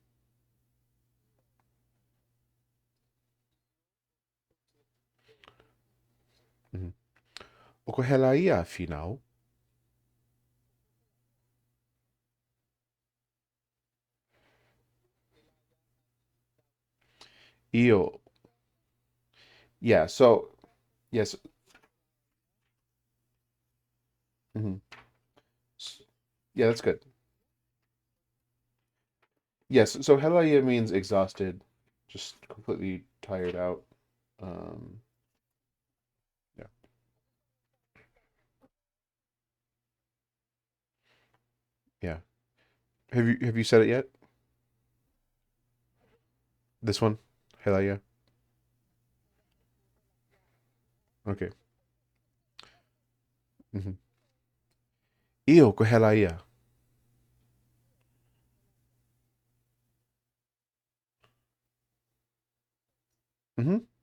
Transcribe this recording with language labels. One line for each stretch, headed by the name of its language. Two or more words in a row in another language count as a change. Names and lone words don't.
Tongan: Mhm. Oku helaia finau. Io.
English: Yeah, so, yes. Mhm. Yeah, that's good. Yes, so helaia means exhausted, just completely tired out. Um, yeah, yeah. Have you said it yet? This one, helaia. Okay. Mm-hmm.
Tongan: Io ko helaia. Mm-hmm.